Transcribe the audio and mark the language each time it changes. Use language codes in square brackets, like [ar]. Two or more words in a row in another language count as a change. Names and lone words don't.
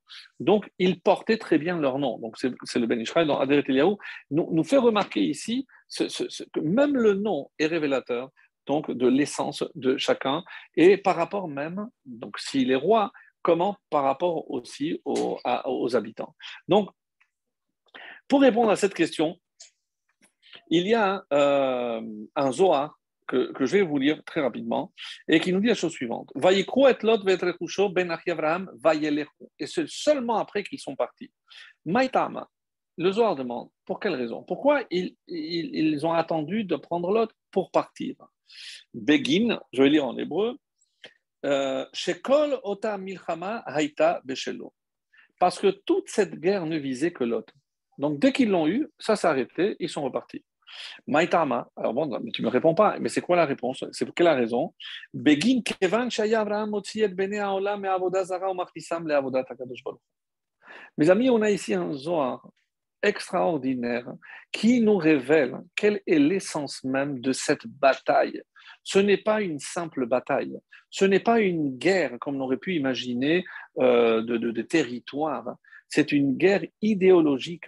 [fr] Donc, ils portaient très bien leur nom. Donc, c'est le Ben Ishraï dans Aderet Eliyahu, nous fait remarquer ici que même le nom est révélateur donc de l'essence de chacun, et par rapport même, donc s'il est roi, comment par rapport aussi aux habitants. Donc, Pour répondre à cette question, il y a un Zohar que je vais vous lire très rapidement et qui nous dit la chose suivante. [he] ויקחו את לוט ואת רכושו בן אחי אברהם וילכו. [fr] Et c'est seulement après qu'ils sont partis. Maïtama, le Zohar demande, pour quelle raison? Pourquoi ils ont attendu de prendre Lot pour partir? Begin, je vais lire en hébreu, [he] שכל אותה מלחמה הייתה בשבילו. [fr] Parce que toute cette guerre ne visait que Lot. Donc dès qu'ils l'ont eu, ça s'est arrêté, ils sont repartis. Maïtama, alors bon, mais tu ne me réponds pas, mais c'est quoi la réponse? C'est pour quelle raison? [he] בגין כיון שהיה אברהם מוציא את בני העולם מעבודה זרה ומכניסם לעבודת הקדוש ברוך הוא. [fr] Mes amis, on a ici un Zohar extraordinaire qui nous révèle quelle est l'essence même de cette bataille. Ce n'est pas une simple bataille, ce n'est pas une guerre comme on aurait pu imaginer de territoire, c'est une guerre idéologique.